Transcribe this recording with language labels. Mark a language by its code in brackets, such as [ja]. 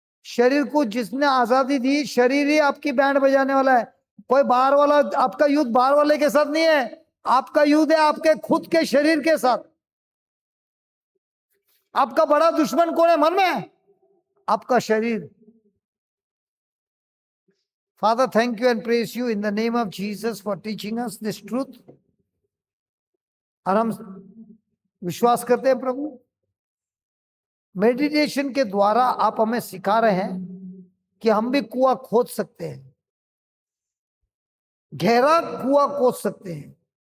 [hi] शरीर को जिसने आजादी दी, शरीर ही आपकी बैंड बजाने वाला है। कोई बाहर वाला, आपका युद्ध बाहर वाले के साथ नहीं है, आपका युद्ध है आपके खुद के शरीर के साथ। आपका बड़ा दुश्मन कौन है मन में? आपका शरीर। [en] Father, thank you and praise you in the name of Jesus for teaching us this truth. [hi] और हम विश्वास करते हैं प्रभु, मेडिटेशन के द्वारा आप हमें सिखा रहे हैं कि हम भी कुआं खोद सकते हैं, गहरा कुआं खोद सकते हैं।